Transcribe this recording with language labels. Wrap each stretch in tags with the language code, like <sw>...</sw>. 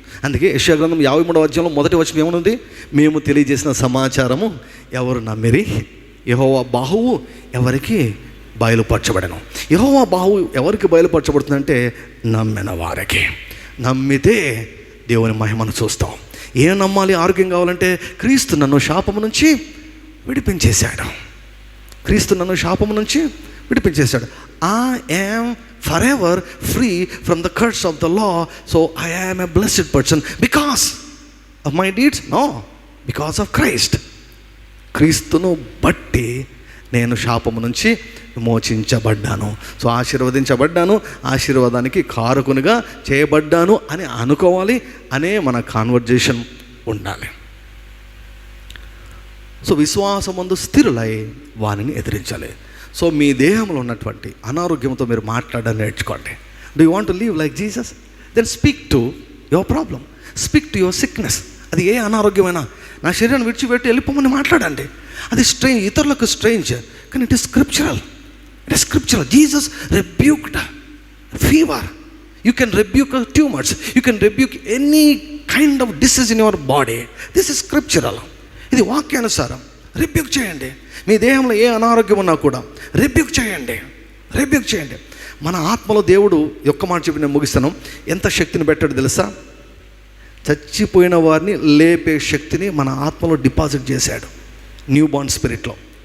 <te>అందుకే యెషయా గ్రంథం 53వ అధ్యాయంలో మొదటి వచనం ఏమనుంది? మేము తెలియజేసిన సమాచారము ఎవరు నమ్మిరి, యెహోవా బాహువు ఎవరికి బయలుపరచబడను. యెహోవా బాహువు ఎవరికి బయలుపరచబడుతుందంటే నమ్మిన వారికి. నమ్మితే దేవుని మహిమను చూస్తాం. ఏం నమ్మాలి? ఆరోగ్యం కావాలంటే క్రీస్తు నన్ను శాపము నుంచి విడిపించేశాడు. క్రీస్తు నన్ను శాపము నుంచి విడిపించేశాడు.</te> <en>I am forever free from the curse of the law, so I am a blessed person because of my deeds? No, because of Christ.</en> <te>క్రీస్తును బట్టి నేను శాపము నుంచి విమోచించబడ్డాను. సో ఆశీర్వదించబడ్డాను, ఆశీర్వాదానికి కారకునిగా చేయబడ్డాను అని అనుకోవాలి అనే మన కాన్వర్జేషన్ ఉండాలి. సో విశ్వాసమందు స్థిరులై వానిని ఎదిరించాలి. సో మీ దేహంలో ఉన్నటువంటి అనారోగ్యంతో మీరు మాట్లాడడం నేర్చుకోండి.</te> <en>Do you want to live like Jesus? Then speak to your problem, speak to your sickness.</en> <te>అది ఏ అనారోగ్యమైనా నా శరీరాన్ని విడిచిపెట్టి వెళ్ళిపోమని మాట్లాడండి. అది స్ట్రేంజ్, ఇతరులకు స్ట్రేంజ్, కానీ</te> <en>It is scriptural. It is scriptural. Jesus rebuked fever. You can rebuke tumors. You can rebuke any kind of disease in your body. This is scriptural.</en> <te>ఇది వాక్యానుసారం. రిబ్యూక్ చేయండి. మీ దేహంలో ఏ అనారోగ్యం ఉన్నా కూడా రిబ్యూక్ చేయండి. మన ఆత్మలో దేవుడు ఒక్క మాట చెప్పి నేను ముగిస్తాను. ఎంత శక్తిని పెట్టాడు తెలుసా? చచ్చిపోయిన వారిని లేపే శక్తిని మన ఆత్మలో డిపాజిట్ చేశాడు,</te> <en>New born స్పిరిట్లో.</en>